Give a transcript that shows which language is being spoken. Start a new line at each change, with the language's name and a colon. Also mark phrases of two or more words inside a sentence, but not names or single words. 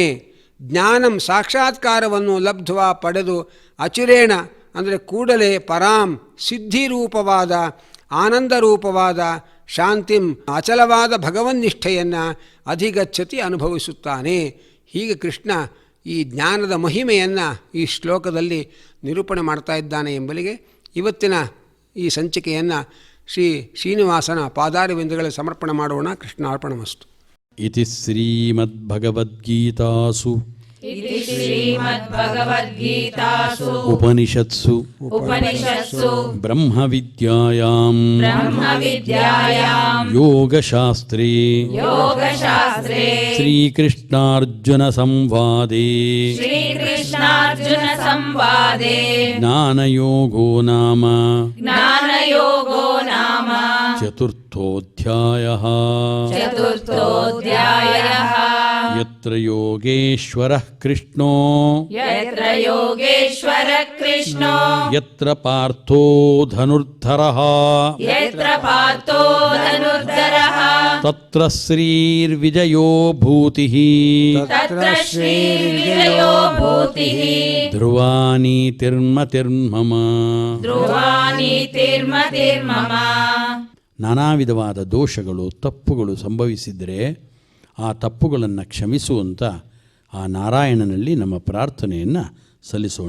Kannada: ಜ್ಞಾನಂ ಸಾಕ್ಷಾತ್ಕಾರವನ್ನು ಲಬ್ಧ್ವಾ ಪಡೆದು ಅಚಿರೇಣ ಅಂದರೆ ಕೂಡಲೇ ಪರಾಂ ಸಿದ್ಧಿರೂಪವಾದ ಆನಂದರೂಪವಾದ ಶಾಂತಿಂ ಅಚಲವಾದ ಭಗವನ್ನಿಷ್ಠೆಯನ್ನು ಅಧಿಗಚ್ಚತಿ ಅನುಭವಿಸುತ್ತಾನೆ. ಹೀಗೆ ಕೃಷ್ಣ ಈ ಜ್ಞಾನದ ಮಹಿಮೆಯನ್ನು ಈ ಶ್ಲೋಕದಲ್ಲಿ ನಿರೂಪಣೆ ಮಾಡ್ತಾ ಇದ್ದಾನೆ ಎಂಬಲಿಗೆ ಇವತ್ತಿನ ಈ ಸಂಚಿಕೆಯನ್ನು ಶ್ರೀ ಶ್ರೀನಿವಾಸನ ಪಾದಾರವಿಂದಗಳಲ್ಲಿ ಸಮರ್ಪಣೆ ಮಾಡೋಣ.
Sanskrit: ಕೃಷ್ಣಾರ್ಪಣಮಸ್ತು. ಇತಿ ಶ್ರೀಮದ್ಭಗವದ್ಗೀತಾಸು ಉಪನಿಷತ್ಸು ಬ್ರಹ್ಮವಿದ್ಯಾಯಾಂ ಯೋಗಶಾಸ್ತ್ರೇ ಶ್ರೀಕೃಷ್ಣಾರ್ಜುನ ಸಂವಾದೇ ಜ್ಞಾನಯೋಗೋ ನಾಮ ಚತುರ್ಥೋಧ್ಯಾಯಃ. ಯತ್ರ ಯೋಗೇಶ್ವರಃ ಕೃಷ್ಣೋ ಯತ್ರ ಪಾರ್ಥೋ ಧನುರ್ಧರಃ ತತ್ರ ಶ್ರೀರ್ವಿಜಯೋ ಭೂತಿಃ ಧ್ರುವ ನೀತಿರ್ಮತಿರ್ಮಮ.
Kannada: ನಾನಾ ವಿಧವಾದ ದೋಷಗಳು, ತಪ್ಪುಗಳು ಸಂಭವಿಸಿದರೆ ಆ ತಪ್ಪುಗಳನ್ನು ಕ್ಷಮಿಸುವಂಥ ಆ ನಾರಾಯಣನಲ್ಲಿ ನಮ್ಮ ಪ್ರಾರ್ಥನೆಯನ್ನು ಸಲ್ಲಿಸೋಣ.